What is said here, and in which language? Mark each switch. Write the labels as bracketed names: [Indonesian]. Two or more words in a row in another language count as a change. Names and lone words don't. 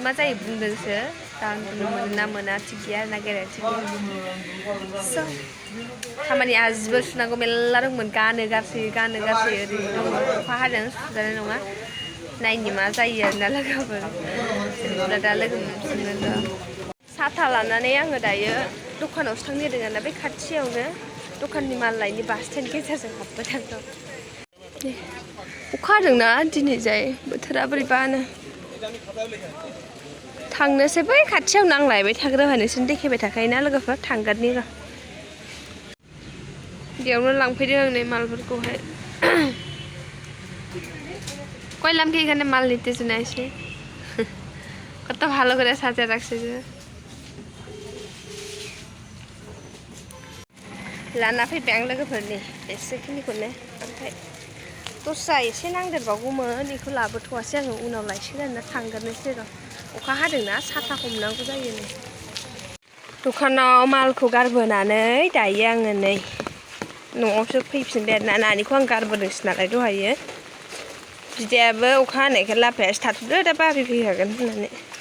[Bodo] मा जायो बुंदोंसो दा उन्दुनो मोनो ना मोना थिग गैया आरोना गेरेन्थि गैया स' खामानि आजिबो सुनांगौ मेरला दंमोन गानो गारसै ओरैनो दङ अखा हादों सुजानाय नङा नायनि मा जायो आरोना लोगोफोर जेनेबा दा लोगो मोनफिनगोन साथा लानानै आङो दायो दखानावसो थांनो नागिरदों आरोना बे खाथियावनो दखाननि माल लायनि [English] bus stand [Bodo] गेजेरजों हाबबोदों अखा हादोंना दिनैजाय बोथोरा बोरैबानो थांनोसै बै खाथियावनो आं लायबाय थाग्रोबा नोंसोरनो देखायबाय थाखायोना लोगोफोर थांगोननि र' बेयावनो लांफैदों आं नै मालफोरखौहाय [Bangla] কয় লাম কি এখানে মাল নিতে চলে আসে কত ভালো করে সাজিয়ে রাখছে যে [Bodo] लाना फैबाय आं लोगोफोरनि एसेखिनिखौनो ओमफ्राय दस्रा एसे नांदेरबावगौमोन बेखौ लाबोथ'वासै आङो उनाव लायसिगोन आरोना थांगोरनोसै र' अखा हादोंना साथा हमनांगौ जायो नै दखानाव मालखौ गारबोनानै दायो आङो नै न'आवसो फैफिनबाय आरोना नानिखौ आं गारबोदोंसो नालाय दहायो बिदायाबो अखा हानायखाय लाफायासो थाथ'दो दा बाबि फैखागोन होननानै